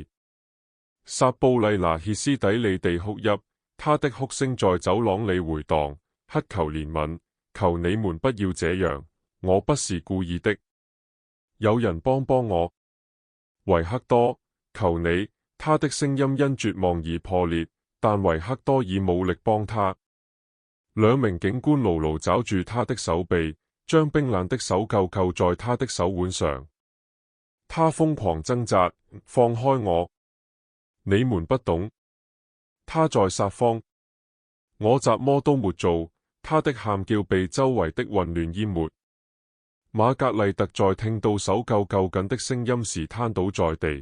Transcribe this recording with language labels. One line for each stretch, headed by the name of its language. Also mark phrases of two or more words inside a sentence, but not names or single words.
Chinese: 薩布麗娜歇斯底里地哭泣，她的哭聲在走廊裏回蕩，乞求憐憫，求你們不要這樣，我不是故意的，有人幫我。維克多，求你。他的聲音因絕望而破裂，但維克多已冇力幫他。兩名警官牢牢抓住他的手臂，將冰冷的手銬扣在他的手腕上。他瘋狂掙扎，放開我！你們不懂。他在撒謊。我什麼都沒做。他的喊叫被周圍的混亂淹沒。瑪格麗特在聽到手銬扣緊的聲音時癱倒在地。